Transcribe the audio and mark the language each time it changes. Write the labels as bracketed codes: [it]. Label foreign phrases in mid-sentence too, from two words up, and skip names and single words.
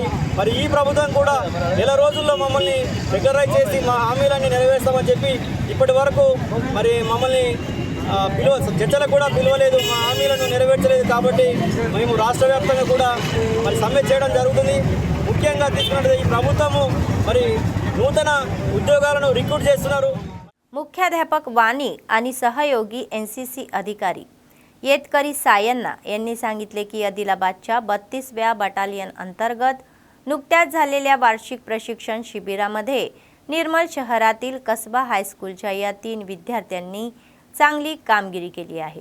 [te] మరి ఈ ప్రభుత్వం కూడా నెల రోజుల్లో మమ్మల్ని రెగ్యులరైజ్ చేసి మా హామీలన్నీ నెరవేర్స్తామని చెప్పి ఇప్పటి వరకు మరి మమ్మల్ని చర్చలకు కూడా పిలవలేదు, మా హామీలను నెరవేర్చలేదు. కాబట్టి మేము రాష్ట్ర వ్యాప్తంగా కూడా మరి సమ్మె చేయడం జరుగుతుంది. ముఖ్యంగా తీసుకున్నట్టు ఈ ప్రభుత్వము మరి నూతన ఉద్యోగాలను రిక్రూట్ చేస్తున్నారు. [mr] मुख्याध्यापक वाणी आणि सहयोगी NCC अधिकारी येतकरी सायन्ना यांनी सांगितले की आदिलाबादच्या 32व्या बटालियन अंतर्गत नुकत्याच झालेल्या वार्षिक प्रशिक्षण शिबिरामध्ये निर्मल शहरातील कसबा हायस्कूलच्या या 3 विद्यार्थ्यांनी चांगली कामगिरी केली आहे.